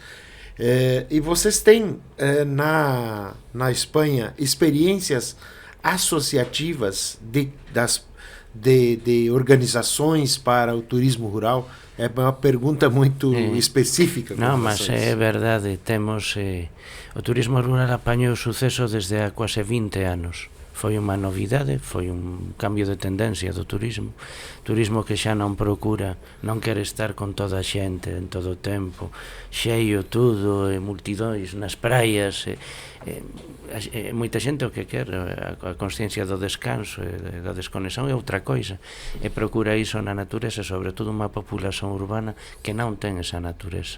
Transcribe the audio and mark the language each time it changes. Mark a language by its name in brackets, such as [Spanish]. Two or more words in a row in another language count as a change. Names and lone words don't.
[Portuguese] E vocês têm na Espanha experiências associativas de organizações para o turismo rural? É uma pergunta muito específica. [Galician] Não, mas é verdade, temos o turismo rural apañou o suceso desde há quase 20 anos. foi unha novidade, foi un cambio de tendencia do turismo que xa non procura, non quere estar con toda a xente en todo o tempo, xeio tudo, multidóns nas praias, moita xente o que quer, a consciencia do descanso e da desconexión é outra coisa, e procura iso na natureza, sobre todo unha populación urbana que non ten esa natureza.